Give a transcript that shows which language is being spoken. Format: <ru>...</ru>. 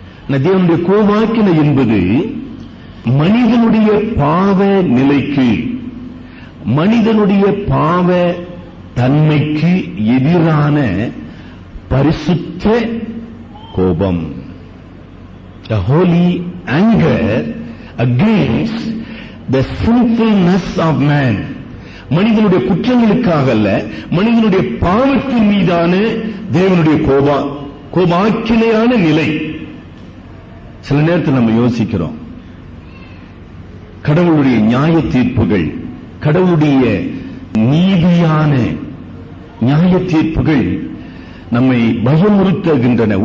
<ta>தேவனுடைய கோபாக்கினை என்பது மனிதனுடைய பாவ நிலைக்கு, மனிதனுடைய பாவ தன்மைக்கு எதிரான பரிசுத்த கோபம்.</ta> <en>A holy anger against the sinfulness of man.</en> <ta>மனிதனுடைய குற்றங்களுக்காக அல்ல, மனிதனுடைய பாவத்தின் மீதான தேவனுடைய கோபாக்கினையான நிலை. சில நேரத்தில் நம்ம யோசிக்கிறோம், கடவுளுடைய நியாய தீர்ப்புகள், கடவுளுடைய நீதியான நியாய தீர்ப்புகள் நம்மை பயமுறுத்துகின்றன.</ta>